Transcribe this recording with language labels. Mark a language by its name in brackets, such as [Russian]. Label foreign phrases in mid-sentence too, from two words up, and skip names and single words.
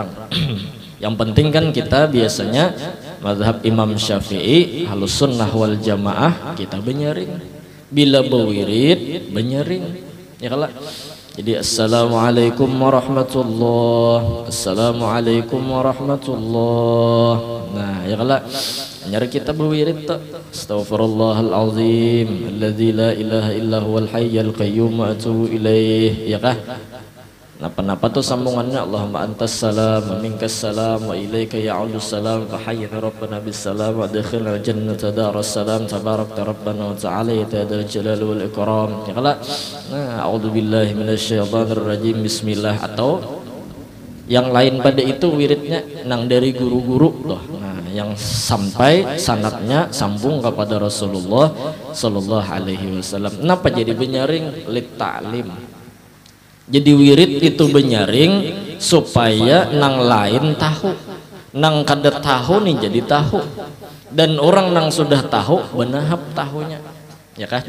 [Banjar] Yang penting kan kita biasanya mazhab Imam Syafi'i halus [Arabic] السنة والجماعة, [Banjar] kita benyaring bila bewirid benyaring ya kalau. [Arabic] Jadi السلام عليكم ورحمة الله، السلام عليكم ورحمة الله. [Banjar] Nah ya kalau nyari kita berwirid tak [Arabic] أستغفر الله العظيم الذي لا إله إلا هو الحي القيوم وأتوب إليه, [Banjar] ya kah? Napa-napa tuh sambungannya [Arabic] اللهم أنت السلام ومنك السلام وإليك يعود السلام فحينا ربنا بالسلام وأدخلنا جنة دار السلام تباركت ربنا وتعالى يا ذا الجلال والإكرام. [Banjar] Ya kala. [Arabic] Nah, أعوذ بالله من الشيطان الرجيم، بسم الله. [Banjar] Atau yang lain pada itu wiridnya nang dari guru-guru tuh. Nah, yang sampai sanadnya sambung kepada Rasulullah [Arabic] صلى الله عليه وسلم. [Banjar] Kenapa jadi benyaring? [Arabic] للتعليم. [Banjar] Jadi wirid itu benyaring supaya nang lain tahu, nang kada tahu nih jadi tahu, dan orang nang sudah tahu benahap tahunya, ya kah?